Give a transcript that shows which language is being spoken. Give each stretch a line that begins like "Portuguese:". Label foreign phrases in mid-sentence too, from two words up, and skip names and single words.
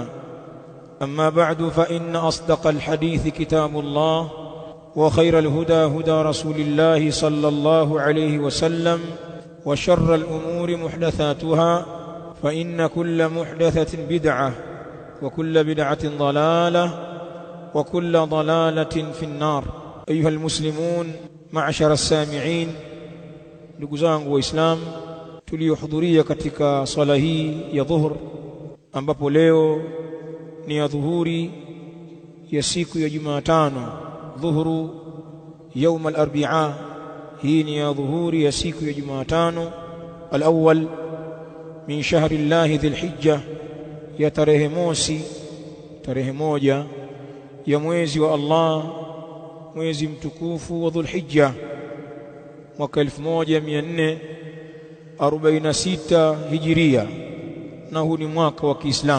Arabic: أما بعد، فإن أصدق الحديث كتاب الله، وخير الهدى هدى رسول الله صلى الله عليه وسلم، وشر الأمور محدثاتها، فإن كل محدثة بدعة وكل بدعة ضلالة وكل ضلالة في النار. أيها المسلمون معشر السامعين،
Swahili: ndugu وإسلام tuliohudhuria katika swala hii ya dhuhur, ambapo leo ni ya dhuhuri ya siku ya Jumatano, dhuhuru
Arabic: يوم الأربعاء.
Swahili: hii ni ya dhuhuri ya siku ya Jumatano
Arabic: الأول من شهر الله ذي الحجة,
Swahili: ya tarehe mosi, tarehe moja ya mwezi wa Allah, mwezi mtukufu wa Dhul Hijja, mwaka 1446 hijiria, na huu ni mwaka wa Kiislamu.